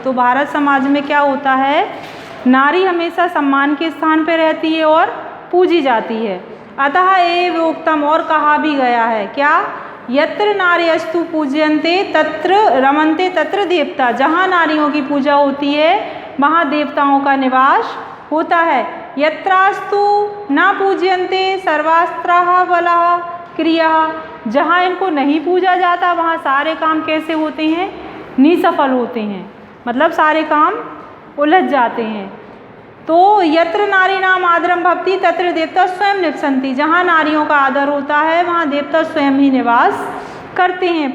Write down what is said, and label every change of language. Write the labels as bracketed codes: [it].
[hi] तो भारत समाज में क्या होता है? नारी हमेशा सम्मान के स्थान पर रहती है और पूजी जाती है। [sa] अतः एव उक्तम, [hi] और कहा भी गया है क्या? [sa] यत्र नार्यस्तु पूज्यन्ते तत्र रमन्ते तत्र देवता। [hi] जहाँ नारियों की पूजा होती है वहाँ देवताओं का निवास होता है। [sa] यत्रास्तु न पूज्यन्ते सर्वास्त्राः बलाः क्रियाः। [hi] जहाँ इनको नहीं पूजा जाता वहाँ सारे काम कैसे होते हैं? निसफल होते हैं, मतलब सारे काम उलझ जाते हैं। [sa] तो यत्र नारीणाम आदरम भवति तत्र देवता स्वयं निवसन्ति। [hi] जहाँ नारियों का आदर होता है वहाँ देवता स्वयं ही निवास करते हैं।